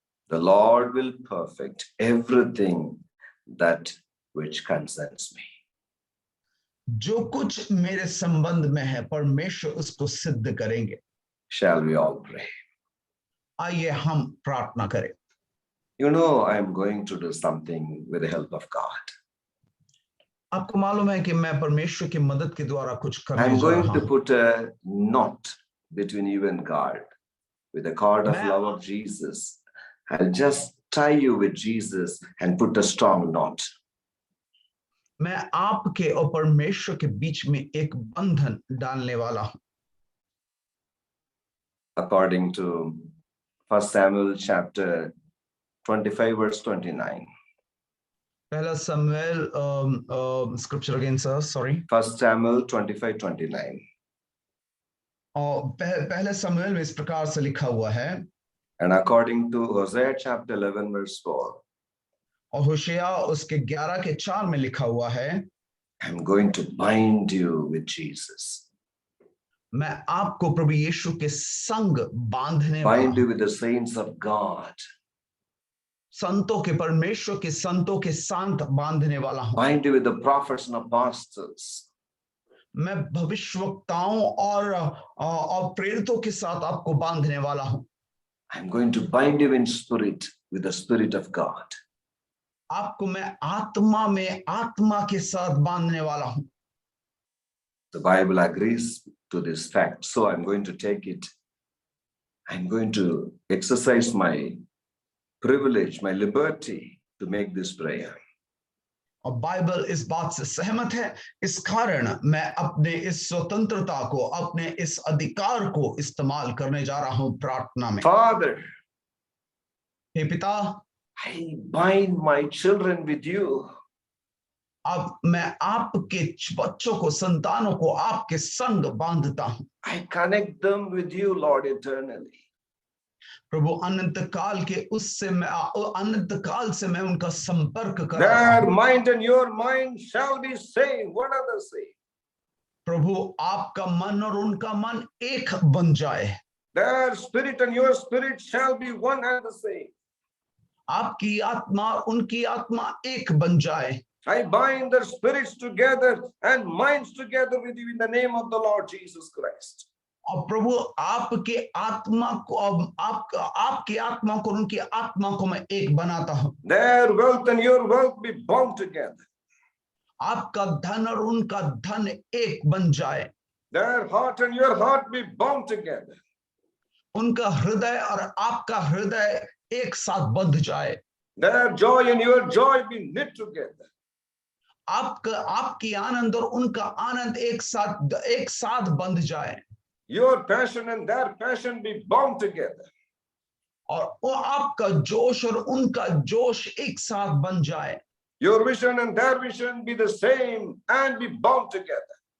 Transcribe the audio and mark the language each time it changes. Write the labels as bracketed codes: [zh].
[en] The Lord will perfect everything that which concerns me. [hi] जो कुछ मेरे संबंध में है परमेश्वर उसको सिद्ध करेंगे। [en] Shall we all pray? [hi] आइए हम प्रार्थना करें। [en] You know, I am going to do something with the help of God. [hi] आपको मालूम है कि मैं परमेश्वर की मदद के द्वारा कुछ [en] I [hi] करने [en] am [hi] जा [en] going [hi] रहा [en] to [hi] हूं। [en] put a knot between you and God with the cord of [hi] मैं- [en] love of Jesus. I'll just tie you with Jesus and put a strong knot. [hi] मैं आपके और परमेश्वर के बीच में एक बंधन डालने वाला हूं। [en] According to 1 Samuel chapter 25 verse 29. [hi] पहला शमूएल [en] Scripture again sir sorry 1 Samuel 25:29. [hi] और पहले शमूएल में इस प्रकार से लिखा हुआ है [en] And according to Hosea chapter 11 verse 4. [hi] और होशिया उसके 11 के 4 में लिखा हुआ है [en] I'm going to bind you with Jesus. [hi] मैं आपको प्रभु यीशु के संग बांधने वाला [en] Bind you [hi] हूं। [en] with the saints of God. [hi] संतों के परमेश्वर के संतों के साथ बांधने वाला हूं। [en] Bind you with the prophets and apostles. [hi] मैं भविष्यवक्ताओं और प्रेरितों के साथ आपको बांधने वाला हूं। [en] I'm going to bind you in spirit with the Spirit of God. [hi] आपको मैं आत्मा में आत्मा के साथ बांधने वाला हूं। [en] The Bible agrees to this fact. So I'm going to take it. I'm going to exercise my privilege, my liberty to make this prayer. [hi] और बाइबल इस बात से सहमत है, इस कारण मैं अपने इस स्वतंत्रता को अपने इस अधिकार को इस्तेमाल करने जा रहा हूं प्रार्थना में। [en] Father, [hi] हे पिता, [en] I bind my children with you. [hi] अब मैं आपके बच्चों को संतानों को आपके संग बांधता हूं। [en] I connect them with you, Lord, eternally. [hi] प्रभु अनंत काल के उससे मैं अनंत काल से मैं उनका संपर्क कर [en] Their mind and your mind shall be same. What are they saying? [hi] प्रभु आपका मन और उनका मन एक बन जाए। [en] Their spirit and your spirit shall be one and the same. [hi] आपकी आत्मा उनकी आत्मा एक बन जाए। [en] I bind their spirits together and minds together with you in the name of the Lord Jesus Christ. [hi] और प्रभु आपके आत्मा को आपकी आत्मा को उनकी आत्मा को मैं एक बनाता हूं. [en] Their wealth and your wealth be bound together. [hi] आपका धन और उनका धन एक बन जाए. [en] Their heart and your heart be bound together. [hi] उनका हृदय और आपका हृदय एक साथ बंध जाए. [en] Their joy and your joy be knit together. [hi] आपकी आनंद और उनका आनंद एक साथ बंध जाए. [en] Your passion and their passion be bound together. [hi] और वो आपका जोश और उनका जोश एक साथ बन जाए. [en] Your vision and their vision be the same and be bound together.